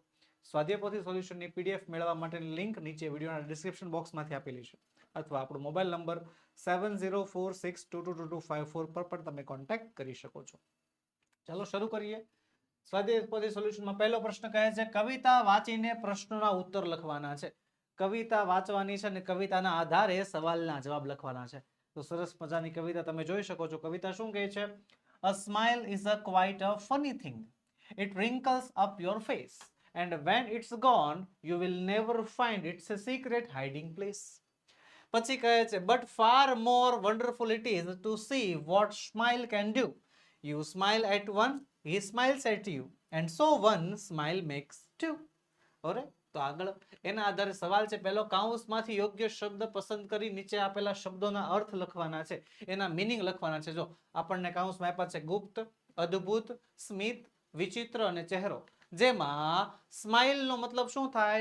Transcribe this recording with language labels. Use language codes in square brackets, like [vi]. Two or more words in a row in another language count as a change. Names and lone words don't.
[gu] સ્વાધ્યાય પોથી સોલ્યુશનની પીડીએફ મેળવવા માટેની લિંક નીચે વિડીયોના ડિસ્ક્રિપ્શન બોક્સમાંથી આપેલી છે, અથવા આપણો [en] mobile number [gu] 7046222254 પર પણ તમે કોન્ટેક્ટ કરી શકો છો. ચાલો શરૂ કરીએ. સ્વાધ્યાય પોથી સોલ્યુશનમાં પહેલો પ્રશ્ન કહે છે, કવિતા વાંચીને પ્રશ્નોના ઉત્તર લખવાના છે. કવિતા વાંચવાની છે અને કવિતાના આધારે સવાલના જવાબ લખવાના છે. તો સરસ મજાની કવિતા તમે જોઈ શકો છો. કવિતા શું કહે છે? [en] A smile is a quite a funny thing. It wrinkles up your face. And when it's gone, you will never find its a secret hiding place. [gu] પછી કહે છે, [en] but far more wonderful it is to see what smile can do. You smile at one, he smiles at you, and so one smile makes two. [gu] ઓરે તો આગળ એના આધારે સવાલ છે. પહેલો, કાઉન્સમાંથી યોગ્ય શબ્દ પસંદ કરી નીચે આપેલા શબ્દોના અર્થ લખવાના છે, એના મીનિંગ લખવાના છે. જો આપણને કાઉન્સમાં આપ્યા છે ગુપ્ત, અદ્ભુત, સ્મિત, વિચિત્ર અને ચહેરો, જેમાં સ્માઇલ નો મતલબ શું થાય?